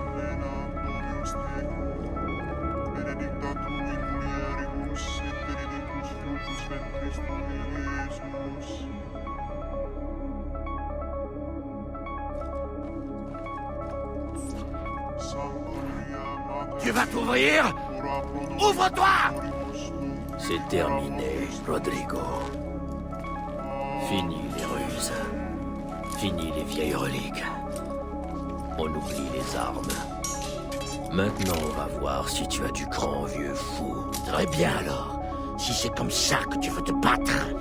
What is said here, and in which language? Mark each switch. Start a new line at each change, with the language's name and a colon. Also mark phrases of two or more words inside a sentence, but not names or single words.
Latin: Benedicta tu in mulieribus et benedictus fructus ventris tui, Iesus. Sancta Maria, Mater
French: Tu vas t'ouvrir?
Latin: ora pro nobis
French: Ouvre-toi!
Latin: peccatoribus nunc et
French: C'est terminé, Rodrigo. Fini les ruses. Fini les vieilles reliques. On oublie les armes. Maintenant, on va voir si tu as du cran, vieux fou. Très bien alors, si c'est comme ça que tu veux te battre.